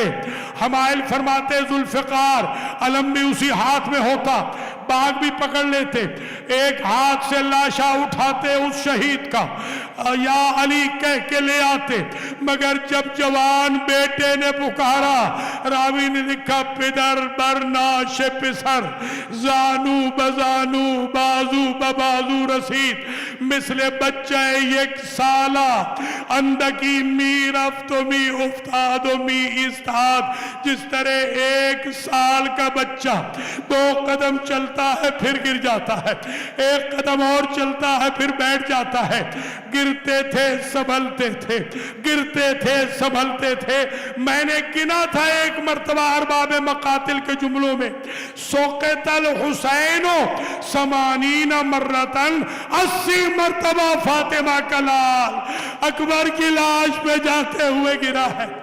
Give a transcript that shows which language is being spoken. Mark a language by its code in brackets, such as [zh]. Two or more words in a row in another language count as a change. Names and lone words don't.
[ur] حمائل فرماتے، ذوالفقار علم بھی اسی ہاتھ میں ہوتا، باگ بھی پکڑ لیتے، ایک ہاتھ سے لاشہ اٹھاتے اس شہید کا، یا علی کہہ کے لے آتے. مگر جب جوان بیٹے نے پکارا، راوی نے لکھا, [fa] پدر برنا پسر جانو بجانو بازو ببازو رسید. مثل بچہ یک سالہ اندکی می رفت و می افتاد و می استاد، [ur] جس طرح ایک سال کا بچہ 2 قدم چلتا ہے پھر گر جاتا ہے، 1 قدم اور چلتا ہے پھر بیٹھ جاتا ہے، گرتے تھے سنبھلتے تھے، گرتے تھے سنبھلتے تھے۔ میں نے گنا تھا ایک مرتبہ ارباب مقاتل کے جملوں میں، [ar] سوقت الحسین 80 مرتن، [ur] 80 مرتبہ فاطمہ کا لال اکبر کی لاش پہ جاتے ہوئے گرا ہے۔